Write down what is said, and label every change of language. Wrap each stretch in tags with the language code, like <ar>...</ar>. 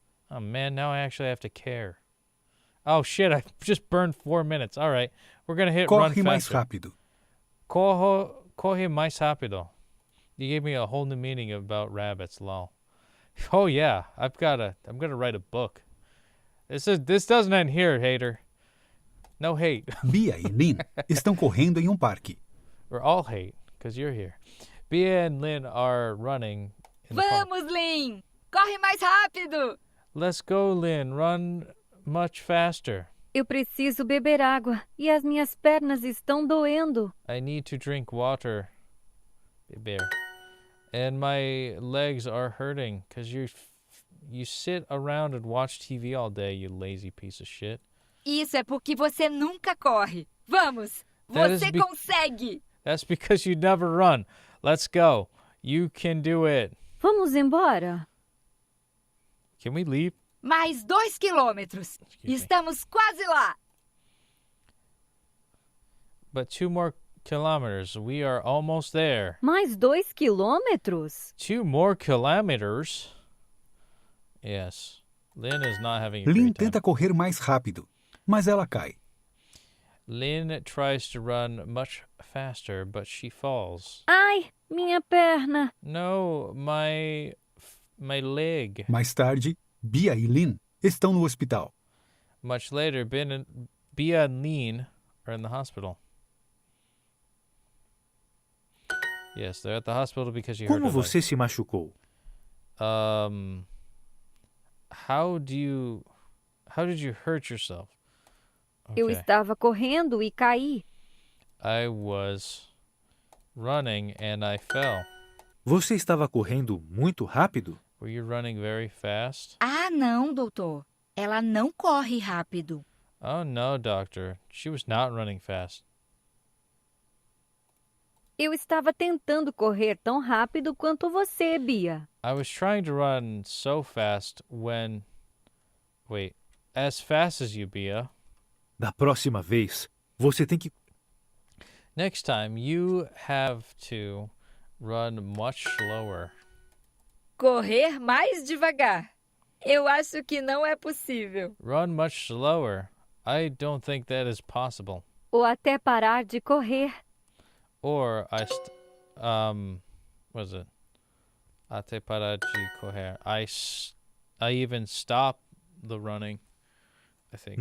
<en>Oh man, now I actually have to care. Oh shit, I just burned 4 minutes. Alright, we're gonna hit run</en> <pt>Corre mais</pt> <en>faster.</en> <pt>rápido. Corre mais rápido.</pt> <en>You gave me a whole new meaning about rabbits, lol. Oh yeah, I'm gonna write a book. This doesn't end here, hater. No hate.</en> <pt>Bia e Lynn estão correndo em um parque.</pt> <en>We're all hate, because you're here. Bia and Lynn are running in the park.</en> <pt>Vamos, Lynn! Corre mais rápido!</pt> <en>Let's go, Lynn. Run much faster.</en> <pt>Eu preciso beber água e as minhas pernas estão doendo.</pt> <en>I need to drink water. Beber. And my legs are hurting because you sit around and watch TV all day, you lazy piece of shit.</en> <pt>Isso é porque você nunca corre. Vamos! Você consegue!</pt> <en>That's because you never run. Let's go. You can do it.</en> <pt>Vamos embora.</pt> <en>Can we leave?</en> <pt>Mais 2 quilômetros. Estamos quase lá.</pt> <en>But 2 more kilometers. We are almost there.</en> <pt>Mais 2 quilômetros?</pt> <en>2 more kilometers? Yes. Lynn is not having a</en> <pt>Lynn</pt> <en>great time.</en> <pt>tenta correr mais rápido, mas ela cai.</pt> <en>Lynn tries to run much faster, but she falls.</en> <pt>Ai, minha perna.</pt> <en>No, my leg.</en> <pt>Mais tarde, Bia e Lynn estão no hospital.</pt> <en>Much later, Bia and Lynn are in the hospital. Yes, they're at the hospital because you hurt</en> <pt>Como</pt> <en>her leg.</en> <pt>você se machucou?</pt> <en>How did you hurt yourself?</en> <pt>Eu estava correndo e caí.</pt> <en>I was running and I fell.</en> <pt>Você estava correndo muito rápido?</pt> <en>Were you running very fast?</en> <pt>Ah, não, doutor. Ela não corre rápido.</pt> <en>Oh no, doctor. She was not running fast.</en> <pt>Eu estava tentando correr tão rápido quanto você, Bia.</pt> <en>I was trying to run so fast when... Wait. As fast as you, Bia.</en> <pt>Da próxima vez, você tem que...</pt> <en>Next time, you have to run much slower.</en> <pt>Correr mais devagar. Eu acho que não é possível.</pt> <en>Run much slower. I don't think that is possible.</en> <pt>Ou até parar de correr.</pt> <en>Or what is it?</en> <pt>Até parar de correr.</pt> <en>I even stop the running, I think.</en>